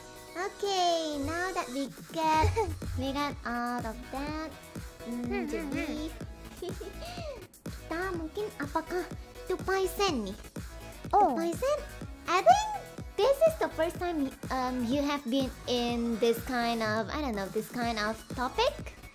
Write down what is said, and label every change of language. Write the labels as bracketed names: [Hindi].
[English] Okay, now that we got out of that. [Indonesian] Jadi kita mungkin apakah itu Python nih? Oh. Python? [English] I think this is the first time you have been in this kind of topic.